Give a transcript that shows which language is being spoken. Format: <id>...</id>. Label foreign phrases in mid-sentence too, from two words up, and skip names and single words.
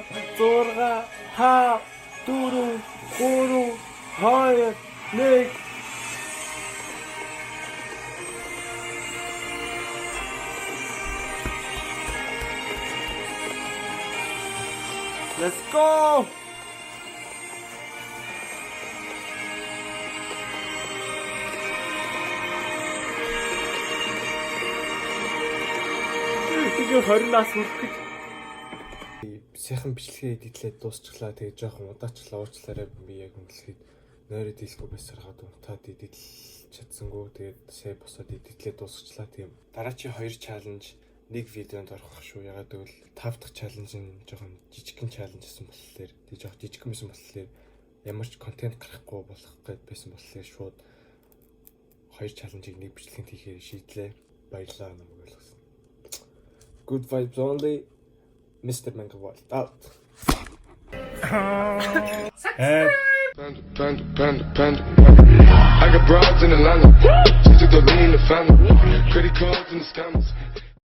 <mn>зурга, та, дөрөв, гурав, хоёр, нэг.</mn> <en>Let's go!</en> <mn>Тэгээ 20 нас хүрэх гэж сайхан бичлэгээ эдитлээд дуусчлаа. Тэгээ жоохон удаачлаа уучлаарай би яг үнэлэхэд нойроо дийлэхгүй байсараад унтаад эдитлж чадсангүй. Тэгээд сая босоод эдитлээд дуусчлаа. Тийм дараачийн 2 чаленж нэг видеонд орох шүү. Ягаад гэвэл 5 дахь чаленж нь жоохон жижигхэн чаленж гэсэн болохоор тийм жоохон жижигхэн байсан болохоор ямар ч контент гарахгүй болох гээд байсан болохоор шууд 2 чаленжийг нэг бичлэгэнд хийхээр шийдлээ. Баярлалаа намайг ойлгосон.</mn> <en>Good vibes only. Mr. Mangaworld out. Panda. I got broads in Atlanta. Just took the lean, the family. Credit cards and the scammers.</en>